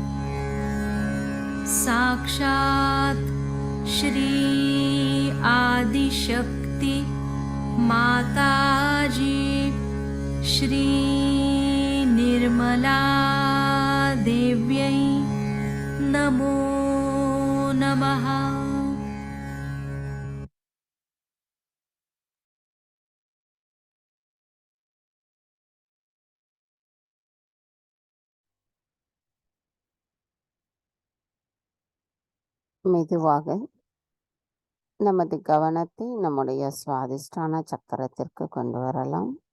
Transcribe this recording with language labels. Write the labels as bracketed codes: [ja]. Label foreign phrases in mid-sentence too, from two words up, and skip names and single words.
[sa] साक्षात् श्री आदिशक्ति माताजी श्री निर्मला देव्यै नमो नमः। [ta] மெதுவாக நமது கவனத்தை நம்முடைய சுவாதிஷ்டான சக்கரத்திற்கு கொண்டு வரலாம்.